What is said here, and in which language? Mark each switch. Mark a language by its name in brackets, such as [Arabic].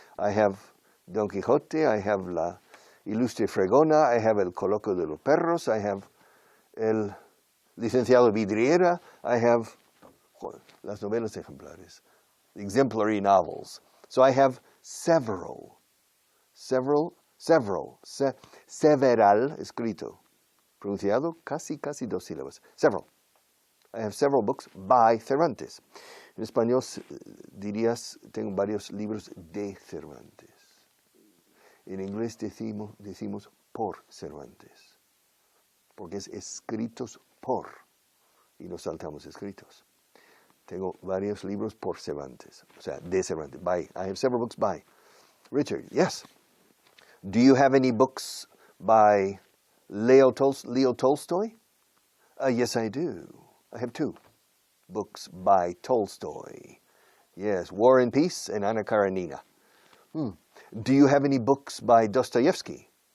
[English] I have Don Quixote, I have La Ilustre Fregona, I have El Coloquio de los Perros, I have El Licenciado Vidriera, I have Las Novelas Ejemplares, the exemplary novels. So I have several, several, several, [Spanish] escrito, pronunciado casi dos sílabas, [English] several. I have several books by Cervantes. [Spanish] En español dirías, tengo varios libros de Cervantes. En inglés decimos por Cervantes, porque es escritos por, y nos saltamos escritos. Tengo varios libros por Cervantes, o sea, de Cervantes, by. [English] I have several books by. Richard, yes. Do you have any books by Leo Tolstoy? Yes, I do. I have two books by Tolstoy. Yes, War and Peace and Anna Karenina. Do you have any books by Dostoevsky?